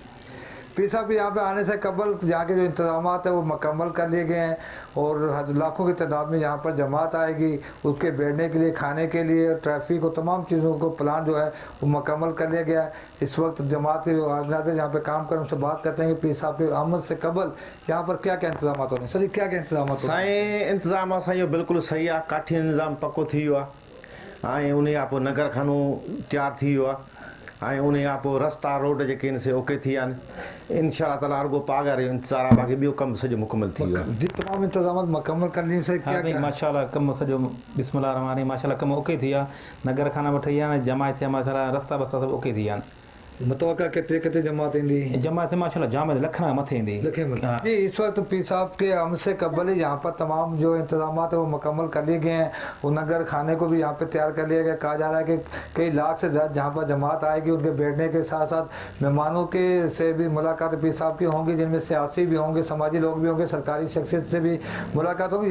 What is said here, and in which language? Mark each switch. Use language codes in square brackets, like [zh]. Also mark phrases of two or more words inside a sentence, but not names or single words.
[ur] پیر صاحب یہاں پہ آنے سے قبل یہاں کے جو انتظامات ہے وہ مکمل کر لیے گئے ہیں اور لاکھوں کی تعداد میں یہاں پر جماعت آئے گی، اس کے بیٹھنے کے لیے، کھانے کے لیے، ٹریفک اور تمام چیزوں کو پلان جو ہے وہ مکمل کر لیا گیا ہے. اس وقت جماعت کے جو آرگنائزر یہاں پہ کام کر ان سے بات کرتے ہیں کہ پیر صاحب کے آمد سے قبل یہاں پر کیا کیا انتظام ہو رہے ہیں. سر کیا کیا انتظام ہو رہے ہیں? [sd] इंतजाम असांजो बिल्कुलु सही आहे, काठी इंतज़ाम पको थी वियो आहे ऐं उन खां पोइ नगर खानो तयारु थी वियो आहे ऐं उन खां पोइ रस्ता रोड जेके आहिनि से ओके थी विया आहिनि। इंशाअल्लाह ताला रुगो पागार जो इंतज़ारु आहे, बाक़ी ॿियो कमु सॼो मुकमल थी वियो आहे। [ur] تمام انتظام مکمل کر لیے صحیح کیا [sd] माशाल्लाह कमु सॼो [ar] بسم الله رحمن رحيم [sd] माशाल्लाह कमु ओके थी विया। नगर खाना वठी विया आहिनि, जमा थिया माशाल्लाह, रस्ता बस्ता सभु ओके थी विया आहिनि। [ur] متوقع کتنے جماعت ایندی? [sd] जमात माशाल्लाह जाम लखन खां मथे ईंदी। [ur] جی اس وقت پیر صاحب کے آمد سے قبل ہی یہاں پر تمام جو انتظام ہے وہ مکمل کر لیے گئے ہیں. وہ نگر خانے کو بھی یہاں پہ تیار کر لیا گیا۔ کہا جا رہا ہے کہ کئی لاکھ سے زیادہ جہاں پر جماعت آئے گی ان کے بیٹھنے کے ساتھ ساتھ مہمانوں کے سے بھی ملاقات پیر صاحب کی ہونگی، جن میں سیاسی بھی ہونگے، سماجی لوگ بھی ہونگے، سرکاری شخصیت سے بھی ملاقات ہوگی.